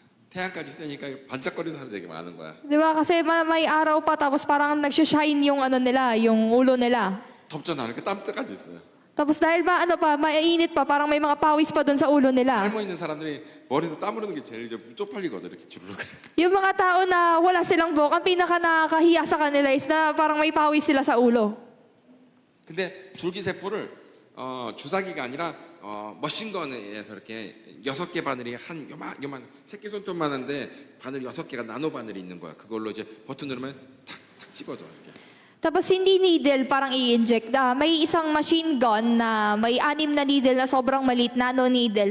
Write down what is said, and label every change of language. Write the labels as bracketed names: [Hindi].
[Korean] 태양까지 세니까 반짝거리는 사람들이 되게 많은 거야. [Filipino] Di ba? Kasi may araw pa, tapos parang nag-shine yung ano nila, yung ulo nila. [Korean] 덥잖아. 그러니까 땀때까지 있어요. [Filipino] Tapos dahil ba, mainit pa, parang may mga pawis pa doon sa ulo nila. [Korean] 탈모 있는 사람들이 머리에서 땀 흐르는 게 제일 이제 쪽팔리거든. 이렇게 주르륵. [Filipino] Yung mga tao na wala silang buhok, ang pinaka nakakahiya sa kanila is na parang may pawis sila sa ulo. [Korean] 근데 줄기세포를 주사기가 아니라 머신건에서 이렇게 6개 바늘이 한 요만 새끼 손톱만한데 바늘 6개가 나노 바늘이 있는 거야. 그걸로 이제 버튼 누르면 탁탁 집어줘 이렇게. [Filipino] Tapos hindi needle, parang i-inject. May isang machine gun na may 6 na needle na sobrang maliit, nano needle.